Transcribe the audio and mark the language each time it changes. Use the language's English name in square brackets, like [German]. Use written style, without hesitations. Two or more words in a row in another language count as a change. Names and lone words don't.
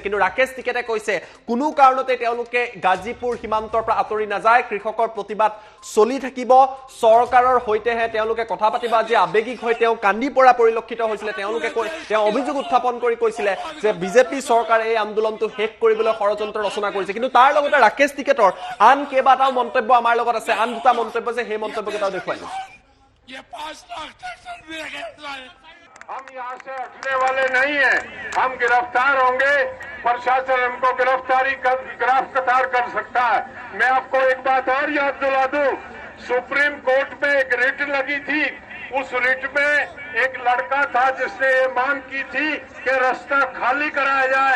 [Assamese] কিন্তু ৰাকেশ টিকেটে কৈছে কোনো কাৰণতে তেওঁলোকে গাজীপুৰ সীমান্তৰ পৰা আঁতৰি নাযায়, কৃষকৰ প্ৰতিবাদ চলি থাকিব, চৰকাৰৰ সৈতেহে তেওঁলোকে কথা পাতিব। আজি আৱেগিক হৈ তেওঁ কান্দি পৰা পৰিলক্ষিত হৈছিলে। তেওঁলোকে তেওঁ অভিযোগ উত্থাপন কৰি কৈছিলে যে বিজেপি চৰকাৰে এই আন্দোলনটো শেষ কৰিবলৈ ষড়যন্ত্ৰ ৰচনা কৰিছে। কিন্তু তাৰ লগতে ৰাকেশ টিকেটৰ আন কেইবাটাও মন্তব্য আমাৰ লগত আছে, আন দুটা মন্তব্য যে সেই মন্তব্যকেইটাও দেখুৱাই দিছোঁ। [Hindi] हम यहाँ से हटने वाले नहीं हैं, हम गिरफ्तार होंगे, प्रशासन हमको गिरफ्तार कर सकता है। मैं आपको एक बात और याद दिला दूं, सुप्रीम कोर्ट में एक रिट लगी थी, उस रिट में एक लड़का था जिसने ये मांग की थी कि रास्ता खाली कराया जाए।